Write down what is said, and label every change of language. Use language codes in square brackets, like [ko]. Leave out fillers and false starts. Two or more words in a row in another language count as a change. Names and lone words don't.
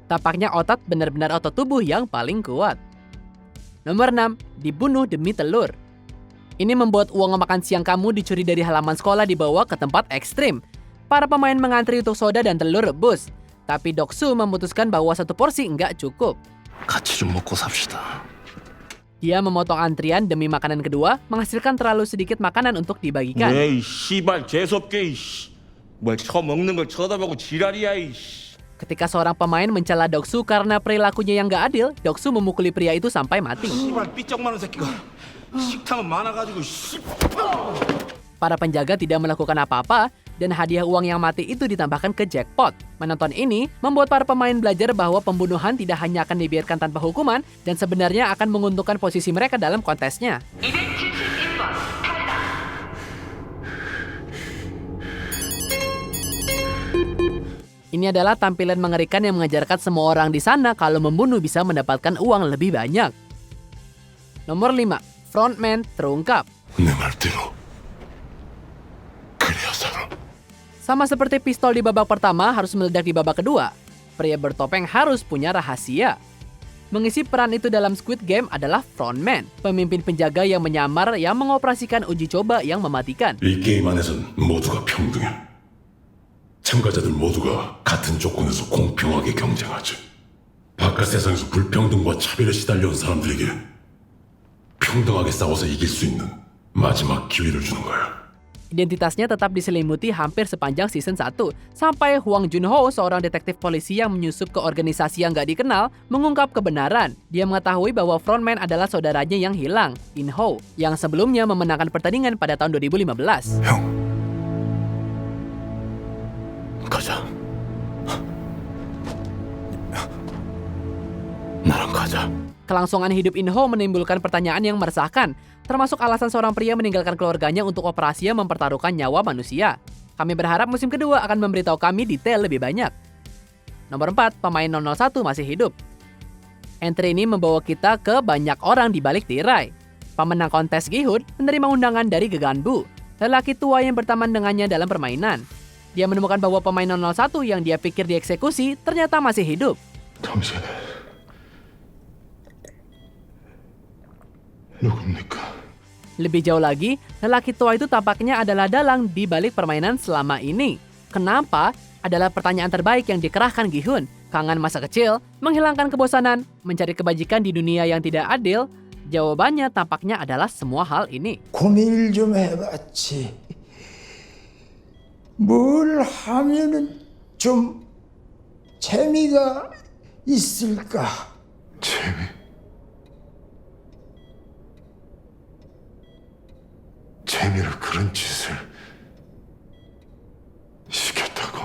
[id] Tampaknya otot benar-benar otot tubuh yang paling kuat. Nomor 6, dibunuh demi telur. Ini membuat uang makan siang kamu dicuri dari halaman sekolah dibawa ke tempat ekstrim. Para pemain mengantri untuk soda dan telur rebus. Tapi Doksu memutuskan bahwa satu porsi nggak cukup. [ko] 같이 좀 먹고 삽시다. [id] Dia memotong antrian demi makanan kedua, menghasilkan terlalu sedikit makanan untuk dibagikan. [ko] 이 씨발 재수없게 뭘 처먹는 걸 쳐다보고 지랄이야 [id] Ketika seorang pemain mencela Doksu karena perilakunya yang nggak adil, Doksu memukuli pria itu sampai mati. [ko] 씨발 삐쩍 마른 새끼가 식탐은 많아가지고 [id] Para penjaga tidak melakukan apa-apa, dan hadiah uang yang mati itu ditambahkan ke jackpot. Menonton ini membuat para pemain belajar bahwa pembunuhan tidak hanya akan dibiarkan tanpa hukuman, dan sebenarnya akan menguntungkan posisi mereka dalam kontesnya. Ini adalah tampilan mengerikan yang mengajarkan semua orang di sana kalau membunuh bisa mendapatkan uang lebih banyak. Nomor 5, frontman terungkap. [ko] 내 말대로 그래야 살아. [id] Sama seperti pistol di babak pertama harus meledak di babak kedua, pria bertopeng harus punya rahasia. Mengisi peran itu dalam Squid Game adalah frontman, pemimpin penjaga yang menyamar yang mengoperasikan uji coba yang mematikan. [ko] 이 게임 안에선 모두가 평등해. 참가자들 모두가 같은 조건에서 공평하게 경쟁하지. 바깥 세상에서 불평등과 차별에 시달려온 사람들에게 평등하게 싸워서 이길 수 있는 마지막 기회를 주는 거야. [id] Identitasnya tetap diselimuti hampir sepanjang season 1, sampai Hwang Junho, seorang detektif polisi yang menyusup ke organisasi yang gak dikenal, mengungkap kebenaran. Dia mengetahui bahwa frontman adalah saudaranya yang hilang, In-ho, yang sebelumnya memenangkan pertandingan pada tahun 2015. [ko] 형, 가자. 나랑 가자. [id] Kelangsungan hidup In-ho menimbulkan pertanyaan yang meresahkan, termasuk alasan seorang pria meninggalkan keluarganya untuk operasi yang mempertaruhkan nyawa manusia. Kami berharap musim kedua akan memberitahu kami detail lebih banyak. Nomor 4, pemain 001 masih hidup. Entry ini membawa kita ke banyak orang di balik tirai. Pemenang kontes Gi-hun menerima undangan dari Geganbu, lelaki tua yang berteman dengannya dalam permainan. Dia menemukan bahwa pemain 001 yang dia pikir dieksekusi ternyata masih hidup. [ko] 당신 누굽니까? [id] Lebih jauh lagi, lelaki tua itu tampaknya adalah dalang di balik permainan selama ini. Kenapa? Adalah pertanyaan terbaik yang dikerahkan Gi-hun. Kangen masa kecil, menghilangkan kebosanan, mencari kebajikan di dunia yang tidak adil. Jawabannya tampaknya adalah semua hal ini. [ko] 고민을 좀 해봤지. 뭘 하면은 좀 재미가 있을까? 재미로 그런 짓을 시켰다고?